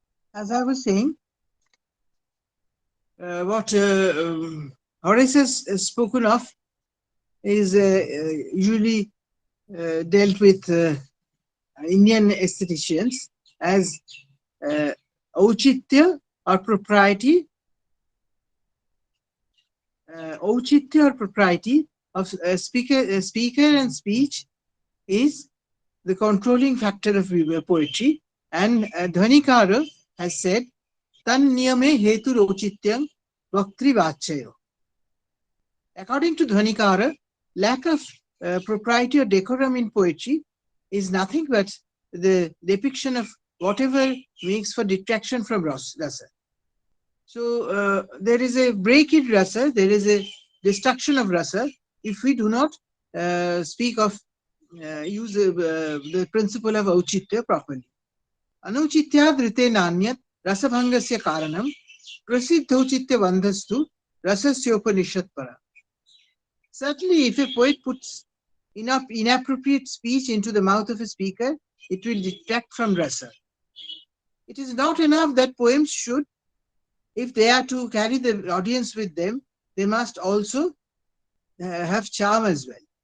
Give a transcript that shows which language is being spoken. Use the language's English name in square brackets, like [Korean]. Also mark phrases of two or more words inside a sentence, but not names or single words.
[English] As I was saying, what Horace has spoken of is usually dealt with Indian aestheticians as auchitya or propriety, of speaker and speech is the controlling factor of poetry. And Dhvanikara has said, [Sanskrit] Tan niyame hetu rochityam vaktri vachayo. [English] According to Dhvanikara, lack of propriety or decorum in poetry is nothing but the depiction of whatever makes for detraction from rasa. So there is a break in rasa, there is a destruction of rasa if we do not speak of use the principle of auchitya properly. [Sanskrit] Anuchitya drite nanyat rasabhangasya karanam prasiddhauchitya vandhastu rasasyopanishat para. [English] Certainly, if a poet puts enough inappropriate speech into the mouth of a speaker, it will detract from rasa. It is not enough that poems should, if they are to carry the audience with them, they must also have charm as well.